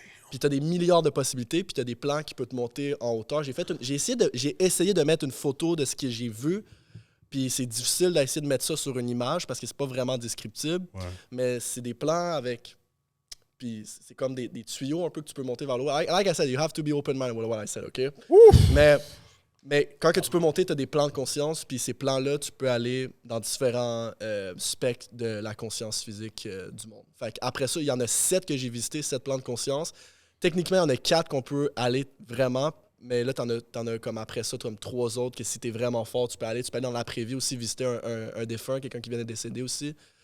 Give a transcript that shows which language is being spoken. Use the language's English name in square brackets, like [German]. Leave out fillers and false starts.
[French] Puis tu as des milliards de possibilités, puis tu as des plans qui peuvent te monter en hauteur. J'ai essayé de mettre une photo de ce que j'ai vu, puis c'est difficile d'essayer de mettre ça sur une image parce que c'est pas vraiment descriptible. Ouais. Mais c'est des plans avec... Puis c'est comme des tuyaux un peu que tu peux monter vers le haut. [English] Like I said, you have to be open-minded with what I said, OK? [French] Mais quand que tu peux monter, tu as des plans de conscience, puis ces plans-là, tu peux aller dans différents spectres de la conscience physique du monde. Fait après ça, il y en a 7 que j'ai visités, 7 plans de conscience. Techniquement, il y en a 4 qu'on peut aller vraiment, mais là, t'en as comme après ça, comme 3 autres que si t'es vraiment fort, tu peux aller. Tu peux aller dans l'après-vie aussi, visiter un défunt, quelqu'un qui vient de décéder aussi.